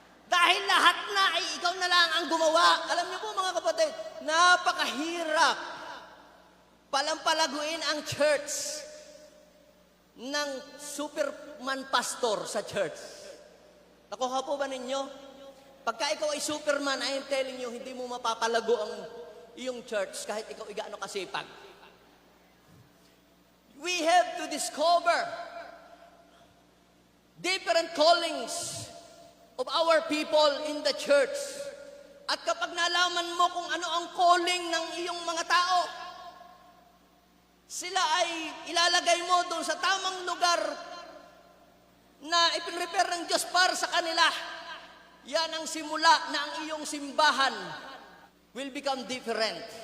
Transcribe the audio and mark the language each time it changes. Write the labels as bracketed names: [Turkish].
[Filipino] Dahil lahat na ay ikaw na lang ang gumawa. Alam niyo po, mga kapatid, napakahirap palampalaguin ang church ng Superman pastor sa church. Nakuha po ba ninyo? Pagka ikaw ay Superman, [English] I am telling you, [Filipino] hindi mo mapapalago ang iyong church kahit ikaw ay gaano kasipag. [English] We have to discover different callings of our people in the church. [Filipino] At kapag nalaman mo kung ano ang calling ng iyong mga tao, sila ay ilalagay mo doon sa tamang lugar na ipinrepare ng Diyos para sa kanila. Yan ang simula na ang iyong simbahan [English] will become different.